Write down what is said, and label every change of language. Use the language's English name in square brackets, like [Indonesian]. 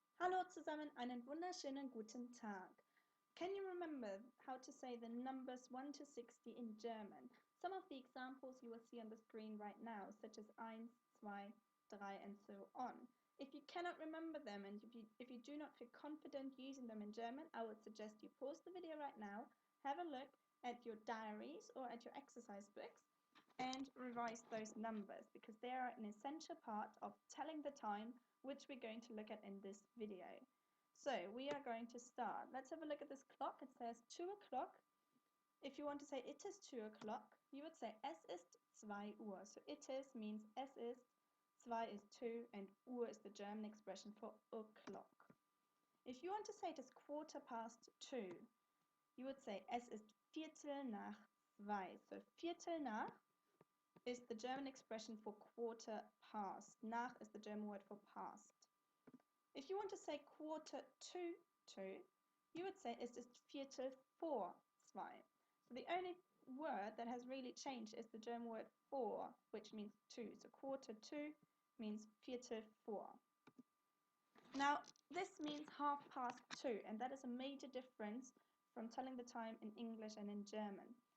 [German] Hallo zusammen, einen wunderschönen guten Tag. [English] Can you remember how to say the numbers 1 to 60 in German? Some of the examples you will see on the screen right now, such as 1, 2, 3, and so on. If you cannot remember them and if you do not feel confident using them in German, I would suggest you pause the video right now, have a look at your diaries or at your exercise books, and revise those numbers because they are an essential part of telling the time, which we're going to look at in this video. So we are going to start. Let's have a look at this clock. It says 2 o'clock. If you want to say it is 2 o'clock, you would say [German] es ist 2 Uhr. [English] So it is means [German] es ist, [English] 2 is 2, and Uhr is the German expression for o'clock. If you want to say it is 2:15, you would say [German] es ist Viertel nach 2. [English] So [German] Viertel nach [English] is the German expression for quarter past. Nach is the German word for past. If you want to say 1:45, you would say [German] es ist Viertel vor 2. [English] So the only word that has really changed is the German word vor, which means 2. So 1:45 means [German] Viertel vor. [English] Now this means 2:30, and that is a major difference from telling the time in English and in German.